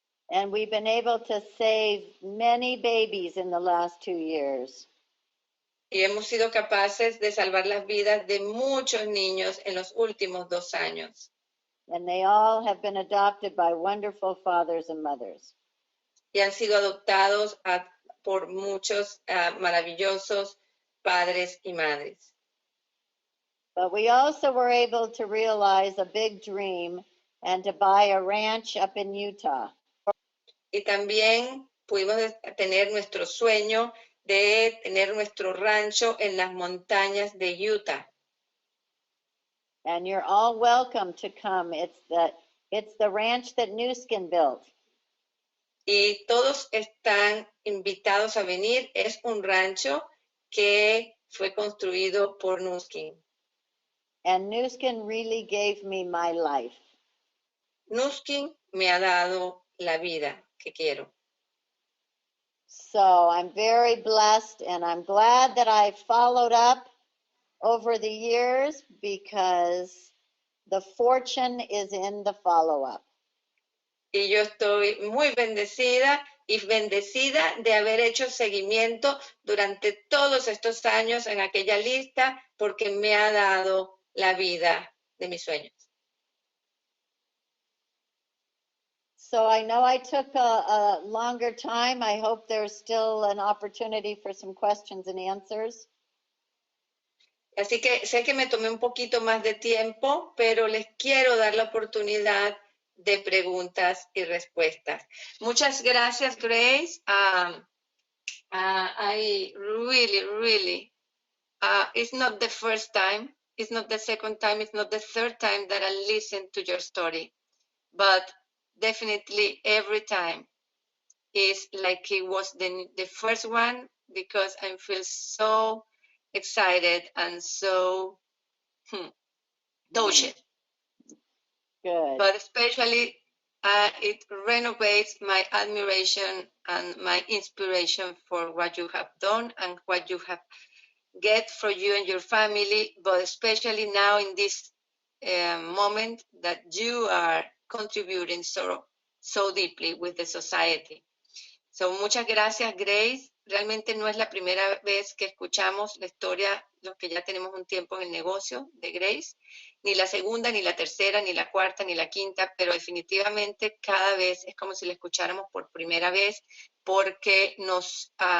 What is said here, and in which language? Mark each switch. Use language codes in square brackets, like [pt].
[en] And we've been able to save many babies in the last 2 years. [es] Y hemos sido capaces de salvar las vidas de muchos niños en los últimos 2 años. [en] And they all have been adopted by wonderful fathers and mothers. [es] Y han sido adoptados por muchos maravillosos padres y madres. [en] But we also were able to realize a big dream and to buy a ranch up in Utah. [es] Y también pudimos tener nuestro sueño de tener nuestro rancho en las montañas de Utah. [en] And you're all welcome to come. It's the ranch that Nuskin built. [es] Y todos están invitados a venir. Es un rancho que fue construido por Nuskin. [en] And Nuskin really gave me my life. [es] Nuskin me ha dado la vida que quiero. [en] So I'm very blessed, and I'm glad that I followed up over the years, because the fortune is in the follow-up. [es] Y yo estoy muy bendecida y bendecida de haber hecho seguimiento durante todos estos años en aquella lista, porque me ha dado la vida de mis sueños. [en] So I know I took a longer time. I hope there's still an opportunity for some questions and answers. [es] Así que sé que me tomé un poquito más de tiempo, pero les quiero dar la oportunidad de preguntas y respuestas. Muchas gracias, Grace. [en] I really, it's not the first time, it's not the second time, it's not the third time that I listen to your story, but definitely every time is like it was the first one, because I feel so excited and so touched. Good. But especially it renovates my admiration and my inspiration for what you have done and what you have get for you and your family, but especially now in this moment that you are contributing so deeply with the society. [es] So, muchas gracias, Grace. Realmente no es la primera vez que escuchamos la historia, los que ya tenemos un tiempo en el negocio de Grace, ni la segunda, ni la tercera, ni la cuarta, ni la quinta, pero definitivamente cada vez es como si la escucháramos por primera vez, porque nos